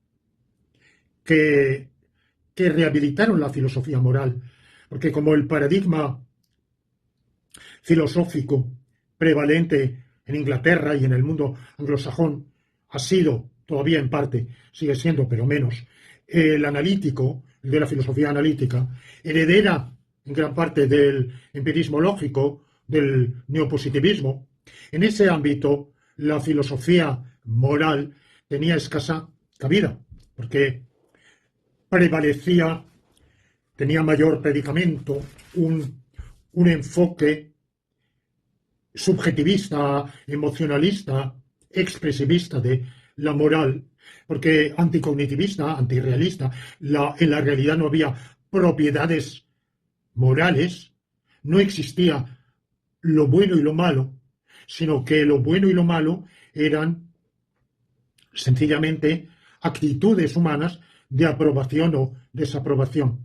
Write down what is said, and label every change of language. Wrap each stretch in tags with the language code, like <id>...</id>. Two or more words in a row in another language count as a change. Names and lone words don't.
<es>que rehabilitaron la filosofía moral, porque como el paradigma filosófico prevalente en Inglaterra y en el mundo anglosajón ha sido, todavía en parte, sigue siendo, pero menos, el analítico, el de la filosofía analítica, heredera en gran parte del empirismo lógico, del neopositivismo. En ese ámbito, la filosofía moral tenía escasa cabida, porque prevalecía, tenía mayor predicamento, un enfoque subjetivista, emocionalista, expresivista de la moral, porque anticognitivista, antirrealista, en la realidad no había propiedades morales, no existía lo bueno y lo malo, sino que lo bueno y lo malo eran sencillamente actitudes humanas de aprobación o desaprobación.</es>